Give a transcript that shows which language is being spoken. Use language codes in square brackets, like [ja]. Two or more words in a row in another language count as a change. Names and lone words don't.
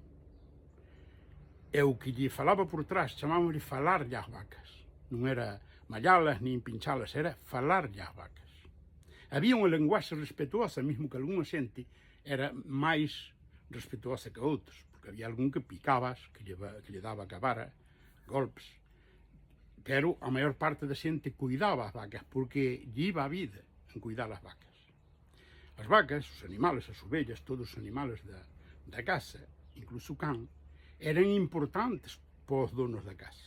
[pt] O que lhe falava por trás, chamávamos-lhe falar-lhe às vacas. Não era malhá-las nem pinchá-las, era falar-lhe às vacas. Havia uma linguagem respetuosa, mesmo que alguma gente era mais respetuosa que outros, porque havia algum que picavas, que lhe dava a vara, golpes. [gl] Pero a maior parte da xente cuidaba as vacas, porque lle iba a vida en cuidar as vacas. As vacas, os animales, as ovellas, todos os animales da casa, incluso o can, eran importantes para os donos da casa.